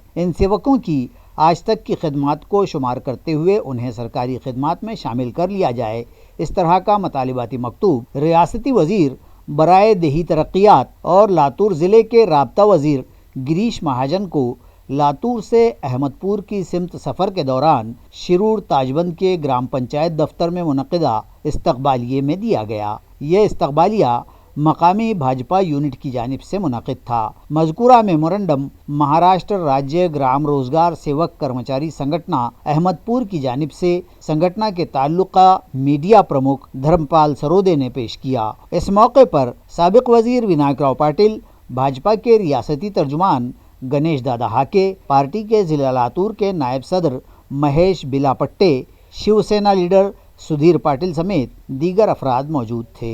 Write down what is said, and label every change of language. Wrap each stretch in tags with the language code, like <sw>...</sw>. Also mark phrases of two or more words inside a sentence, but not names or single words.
<ur>ان سیوکوں کی آج تک کی خدمات کو شمار کرتے ہوئے انہیں سرکاری خدمات میں شامل کر لیا جائے، اس طرح کا مطالباتی مکتوب ریاستی وزیر برائے دیہی ترقیات اور لاتور ضلعے کے رابطہ وزیر گریش مہاجن کو لاتور سے احمدپور کی سمت سفر کے دوران شرور تاجبند کے گرام پنچایت دفتر میں منعقدہ استقبالیے میں دیا گیا. یہ استقبالیہ مقامی بھاجپا یونٹ کی جانب سے منعقد تھا۔ مذکورہ میمورنڈم مہاراشٹر راجیہ گرام روزگار سیوک کرمچاری سنگھٹنا احمد پور کی جانب سے سنگھٹنا کے تعلقہ میڈیا پرمکھ دھرمپال سرودے نے پیش کیا۔ اس موقع پر سابق وزیر ونائک راؤ پاٹل، بھاجپا کے ریاستی ترجمان گنیش دادا ہاکے، پارٹی کے ضلع لاتور کے نائب صدر مہیش بلاپٹے، شیو سینا لیڈر سدھیر پاٹل سمیت دیگر افراد موجود تھے۔</ur>